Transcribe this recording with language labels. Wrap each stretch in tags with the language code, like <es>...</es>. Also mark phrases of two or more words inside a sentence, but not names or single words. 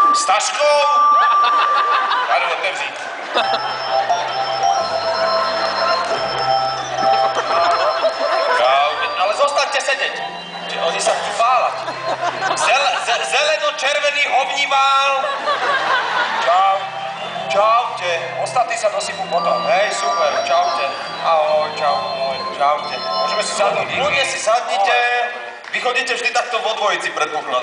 <cs>S taškou? Já jdu otevřít. Ale zostaňte sedět.</cs> <sk>Oni sa chcú bálať.</sk> <cs>Zeleno-červený hovnivál.</cs> <sk>Čau. Čaute. Ostatní sa dosypú potom. Hej, super. Čaute. Ahoj, čau. Čaute. Môžeme si sadnúť. Kľudne si sadnite. Vy chodíte vždy takto vo dvojici, predpokladám.</sk>